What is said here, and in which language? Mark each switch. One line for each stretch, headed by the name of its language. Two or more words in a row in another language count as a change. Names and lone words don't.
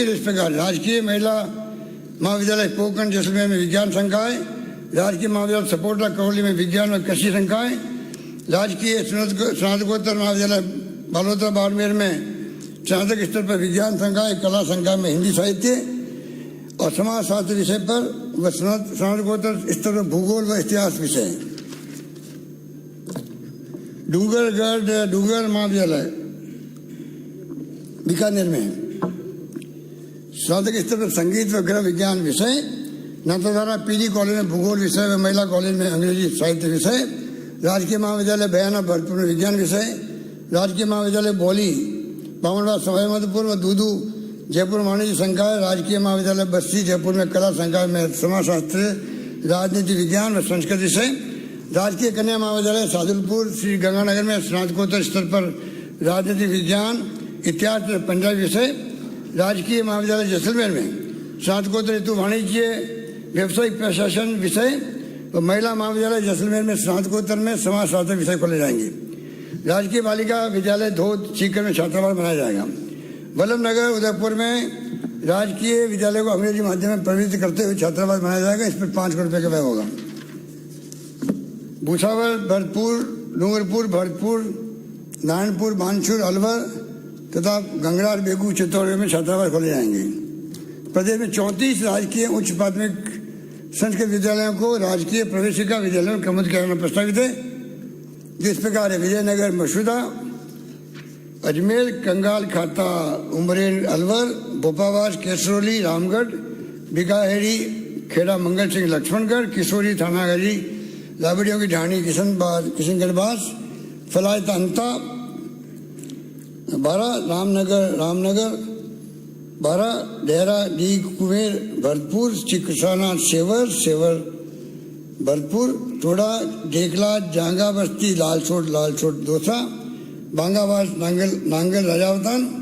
Hindi: जिस प्रकार राजकीय महिला महाविद्यालय पोखरण जैसलमेर में विज्ञान संकाय, राजकीय महाविद्यालय सपोर्टा करौली में विज्ञान और कृषि संकाय, राजकीय स्नातकोत्तर महाविद्यालय बालोतरा बाड़मेर में स्नातक स्तर पर विज्ञान संकाय, कला संकाय में हिंदी साहित्य और समाजशास्त्र विषय पर व स्नातकोत्तर स्तर पर भूगोल व इतिहास विषय। डूंगर महाविद्यालय बीकानेर में स्नातक स्तर पर संगीत व गृह विज्ञान विषय, नाथद्वारा पीजी कॉलेज में भूगोल विषय व महिला कॉलेज में अंग्रेजी साहित्य विषय, राजकीय महाविद्यालय बयाना भरतपुर में विज्ञान विषय, राजकीय महाविद्यालय बोली बामनवास सवाईमाधोपुर व दूदू जयपुर वाणिज्य संकाय, राजकीय महाविद्यालय बस्ती जयपुर में कला संकाय में समाजशास्त्र, राजनीति विज्ञान व संस्कृत विषय, राजकीय कन्या महाविद्यालय सादुलपुर श्री गंगानगर में स्नातकोत्तर स्तर पर राजनीति विज्ञान, इतिहास पंजाबी विषय, राजकीय महाविद्यालय जैसलमेर में स्नातकोत्तर हेतु वाणिज्य व्यावसायिक प्रशासन विषय व महिला महाविद्यालय जैसलमेर में स्नातकोत्तर में समाजशास्त्र विषय खोले जाएंगे। राजकीय बालिका विद्यालय धोद सीकर में छात्रावास बनाया जाएगा। वल्लभनगर उदयपुर में राजकीय विद्यालय को अंग्रेजी माध्यम में प्रवृत्त करते हुए छात्रावास बनाया जाएगा। इस पर 5 करोड़ रुपए का व्यय होगा। भूसावल, भरतपुर, डूंगरपुर, भरतपुर, नारायणपुर, बानसूर, अलवर तथा गंगरार, बेगू, चित्तौड़गढ़ में छात्रावास खोले जाएंगे। प्रदेश में 34 राजकीय उच्च प्राथमिक संस्कृत विद्यालयों को राजकीय प्रवेशिका विद्यालय में क्रमोन्नत किया जाना प्रस्तावित है। जिस प्रकार है विजयनगर, मसूदा, अजमेर, कंगाल, खाता, उमरेन, अलवर, भोपावास, केसरोली, रामगढ़, बिकाहेड़ी, खेड़ा, मंगल सिंह, लक्ष्मणगढ़, किशोरी, थानागढ़ी, लाबड़ियों की ढाणी, किशनगढ़, फलायत अंता 12, रामनगर 12, डेहरा डी कुमेर, भरतपुर, चिकसाना, सेवर भरतपुर, टोडा, ढेकला, जांगा बस्ती, लालसोट दोसा, बांगावास, नांगल राजावतान,